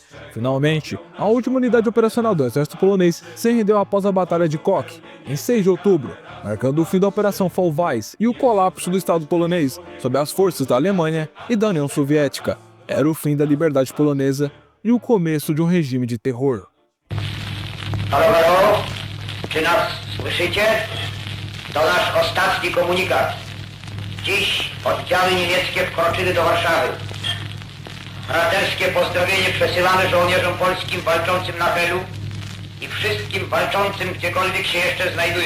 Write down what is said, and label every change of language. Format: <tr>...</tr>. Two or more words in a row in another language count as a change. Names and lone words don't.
<pt>Finalmente, a última unidade operacional do exército polonês se rendeu após a Batalha de Kock, em 6 de outubro, marcando o fim da Operação Fall Weiss e o colapso do Estado polonês sob as forças da Alemanha e da União Soviética. Era o fim da liberdade polonesa e o começo de um regime de terror.</pt> <pl>Halo, halo, czy nas słyszycie? To nasz ostatni komunikat. Dziś oddziały niemieckie wkroczyły do Warszawy. Braterskie pozdrowienie przesyłamy żołnierzom polskim walczącym na Helu i wszystkim walczącym gdziekolwiek się jeszcze znajdują.</pl>